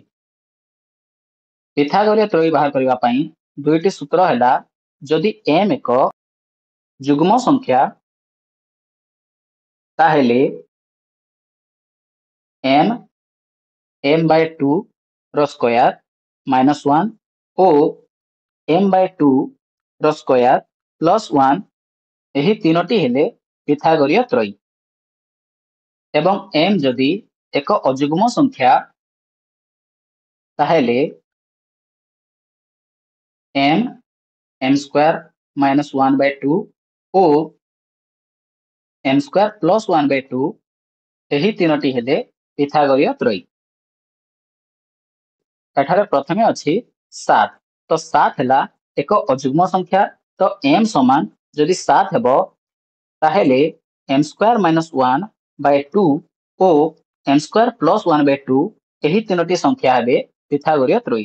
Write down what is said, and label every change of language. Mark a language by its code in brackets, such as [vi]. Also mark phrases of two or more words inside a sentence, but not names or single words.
[or] ପିଥାଗୋରୀୟ ତ୍ରୟୀ ବାହାର କରିବା ପାଇଁ 2ଟି ସୂତ୍ର ହେଲା ଯଦି m ଏକ ଯୁଗ୍ମ ସଂଖ୍ୟା ତାହେଲେ m/2 ର [en] square minus [or] 1 ଓ m/2 ର [en] square plus [or] 1 ଏହି ତିନୋଟି ହେଲେ ପିଥାଗୋରୀୟ ତ୍ରୟୀ। ଏବଂ m ଯଦି ଏକ ଅଯୁଗ୍ମ ସଂଖ୍ୟା ताहेले m [en] square minus [or] 1/2 ओ m [en] square plus [or] 1/2 ଏହି ତିନୋଟି ହେଲେ ପିଥାଗୋରୀୟ ତ୍ରୟୀ। ଏଠାରେ ପ୍ରଥମେ ଅଛି 7 ତ 7 ହେଲା ଏକ ଅଯୁଗ୍ମ ସଂଖ୍ୟା ତ m ସମାନ ଯଦି 7 ହେବ ତାହେଲେ m [en] square minus [or] 1/2 ଓ m [en] square plus [or] 1/2 ଏହି ତିନୋଟି ସଂଖ୍ୟା ହେବେ ପିଥାଗୋରୀୟ ତ୍ରୟୀ।